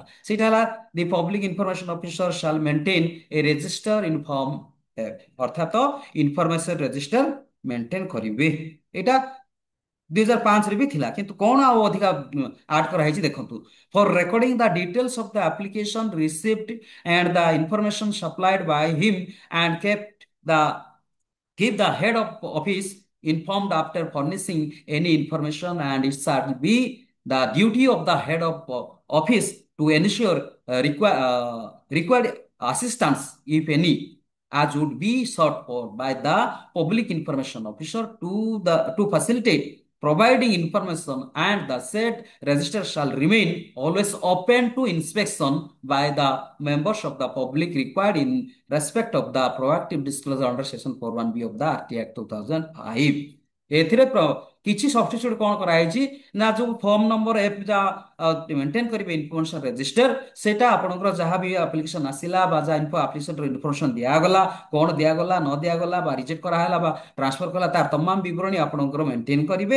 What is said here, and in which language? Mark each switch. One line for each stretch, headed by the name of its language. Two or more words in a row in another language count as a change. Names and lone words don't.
Odia: ସେଇଟା ହେଲା
English: the public information officer shall maintain a register inform, ଅର୍ଥାତ information register maintain କରିବେ।
Odia: ଏଇଟା 2005 ରେ ବି ଥିଲା, କିନ୍ତୁ କଣ ଆଉ ଅଧିକା ଆଡ୍ କରାହେଇଛି ଦେଖନ୍ତୁ।
English: for recording the details of the application receipt and the information supplied by him and kept the keep the head of office informed after furnishing any information, and it shall be the duty of the head of office to ensure required assistance, if any, as would be sought for by the public information officer to facilitate providing information, and the said register shall remain always open to inspection by the members of the public required in respect of the proactive disclosure under section 41B of the RT Act 2005।
Odia: ଏଥିରେ କିଛି ସବଷ୍ଟିଚ୍ୟୁଟ କଣ କରାଯାଇଛି ନା ଯୋଉ
English: form number F
Odia: ଯାହା ମେଣ୍ଟେନ କରିବେ
English: information register,
Odia: ସେଟା ଆପଣଙ୍କର ଯାହା ବି ଆପ୍ଲିକେସନ ଆସିଲା ବା ଯାହା ଆପ୍ଲିକେସନର ଇନଫର୍ମେସନ ଦିଆଗଲା, କଣ ଦିଆଗଲା ନ ଦିଆଗଲା ବା ରିଜେକ୍ଟ କରାହେଲା ବା ଟ୍ରାନ୍ସଫର କଲା, ତାର ତମାମ ବିବରଣୀ ଆପଣଙ୍କର ମେଣ୍ଟେନ କରିବେ।